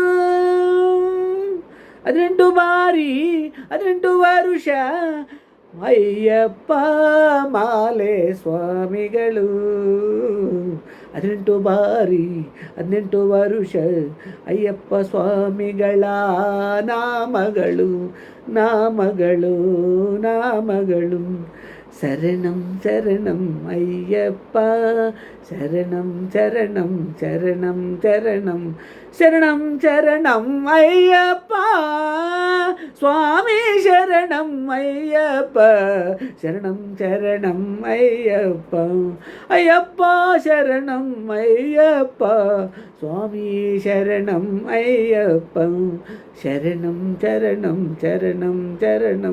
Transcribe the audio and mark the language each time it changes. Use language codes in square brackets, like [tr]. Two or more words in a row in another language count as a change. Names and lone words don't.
[kn] 18 ಬಾರಿ 18 ವರ್ಷ ಅಯ್ಯಪ್ಪ ಮಾಲೆ ಸ್ವಾಮಿಗಳು. 18 ಬಾರಿ 18 ವರ್ಷ ಅಯ್ಯಪ್ಪ ಸ್ವಾಮಿಗಳ ನಾಮಗಳು ನಾಮಗಳು ನಾಮಗಳು. [sa] ಶರಣಂ ಶರಣಂ ಅಯ್ಯಪ್ಪ, ಶರಣಂ ಶರಣಂ ಶರಣಂ ಶರಣಂ ಶರಣಂ ಶರಣಂ ಅಯ್ಯಪ್ಪ ಸ್ವಾಮಿ, ಶರಣಂ ಅಯ್ಯಪ್ಪ, ಶರಣಂ ಶರಣಂ ಅಯ್ಯಪ್ಪ ಅಯ್ಯಪ್ಪ, ಶರಣಂ ಅಯ್ಯಪ್ಪ ಸ್ವಾಮಿ, ಶರಣಂ ಅಯ್ಯಪ್ಪ, ಶರಣಂ ಶರಣಂ ಶರಣಂ ಶರಣಂ